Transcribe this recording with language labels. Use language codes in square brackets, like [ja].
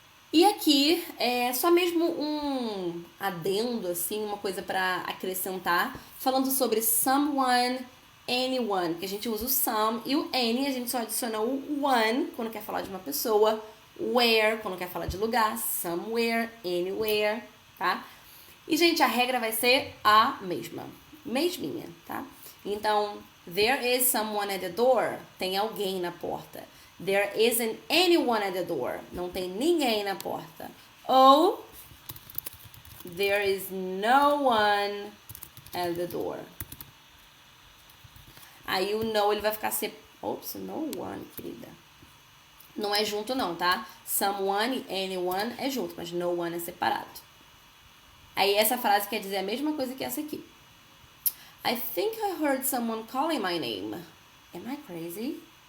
[pt] E aqui é só mesmo um adendo, assim, uma coisa pra acrescentar, falando sobre someone, anyone, que a gente usa o some e o any, a gente só adiciona o one quando quer falar de uma pessoa, where quando quer falar de lugar, somewhere, anywhere, tá? E, gente, a regra vai ser a mesminha, tá? [en] Então, there is someone at the door, [pt] tem alguém na porta. [en] There isn't anyone at the door. [pt] Não tem ninguém na porta. [en] Ou there is no one at the door. [pt] Aí o no ele vai ficar Ops, no one, querida. Não é junto não, tá? Someone e anyone é junto, mas no one é separado. Aí essa frase quer dizer a mesma coisa que essa aqui. [en] I think I heard someone calling my name. Am I crazy?